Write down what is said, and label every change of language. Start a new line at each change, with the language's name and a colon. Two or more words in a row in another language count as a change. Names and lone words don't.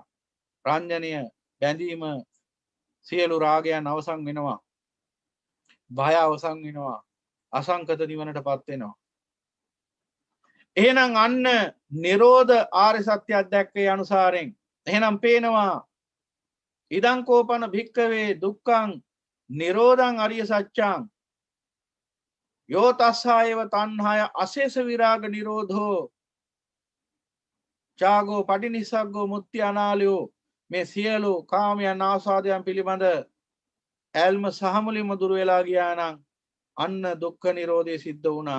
Sinhala: රාඤ්ඤණය බැඳීම සියලු රාගයන් අවසන් වෙනවා. භය අවසන් වෙනවා. අසංකත නිවනටපත් වෙනවා. එහෙනම් අන්න නිරෝධ ආර්ය සත්‍ය දැක්කේ අනුසාරයෙන් එහෙනම් පේනවා
Pali: ඉදං කෝපන භික්කවේ දුක්ඛං නිරෝධං අරිය සත්‍යං යෝ තස්සායව තණ්හාය අශේෂ විරාග නිරෝධෝ චාගෝ පටිනිස්සග්ගෝ මුත්‍ති අනාලයෝ.
Sinhala: මේ සියලු කාමයන් ආස්වාදයන් පිළිබඳ ඇල්ම සහමුලින්ම දුර වෙලා ගියා නම් අන්න දුක්ඛ නිරෝධය සිද්ධ වුණා.